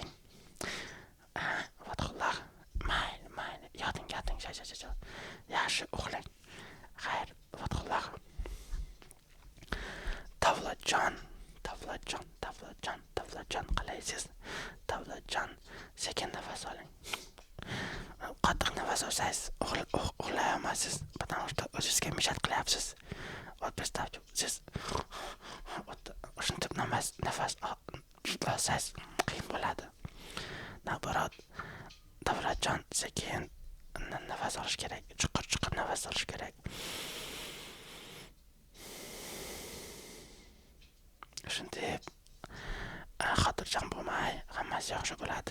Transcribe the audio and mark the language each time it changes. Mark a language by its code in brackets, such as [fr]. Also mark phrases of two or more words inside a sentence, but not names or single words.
[uz] Fathulloh, mayli, yoting, yaxshi uxlang. Xayr, Fathulloh. Davlatjon, qalaysiz? Davlatjon, sekin nafas oling. Qattiq nafas olsangiz uxlay olmaysiz, [ru] потому что [uz] o'zingizga mishat qilyapsiz. [ru] Вот представьте, [uz] siz shunday nafas olsangiz qiyin bo'ladi. Naborot, Davlatjon, sekin nafas olish kerak, chuqur nafas olish kerak. Shunday xotirjam bo'lmay, hammasi yaxshi bo'ladi.